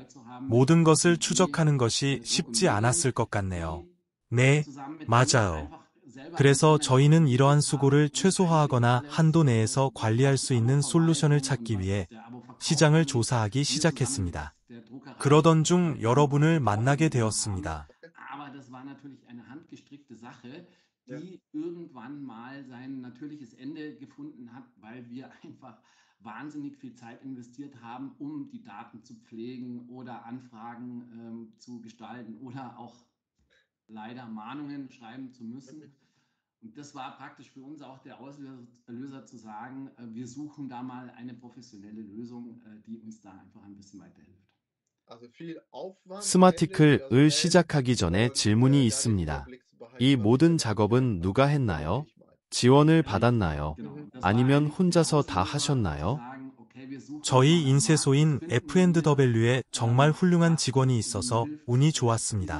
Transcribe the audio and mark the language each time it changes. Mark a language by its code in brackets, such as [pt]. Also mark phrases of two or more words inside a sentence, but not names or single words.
[ko] 모든 것을 추적하는 것이 쉽지 않았을 것 같네요. 네, 맞아요. 그래서 저희는 이러한 수고를 최소화하거나 한도 내에서 관리할 수 있는 솔루션을 찾기 위해 시장을 조사하기 시작했습니다. 그러던 중 여러분을 만나게 되었습니다. [de] wahnsinnig viel Zeit investiert haben, die Daten zu pflegen oder Anfragen zu gestalten oder auch leider Mahnungen schreiben zu müssen. Und das war praktisch für uns auch der Auslöser zu sagen, wir suchen da mal eine professionelle Lösung, die uns da einfach ein bisschen weiterhilft. [ko] 스마티클을 시작하기 전에 질문이 있습니다. 이 모든 작업은 누가 했나요? 지원을 받았나요? 아니면 혼자서 다 하셨나요? 저희 인쇄소인 F&W에 정말 훌륭한 직원이 있어서 운이 좋았습니다.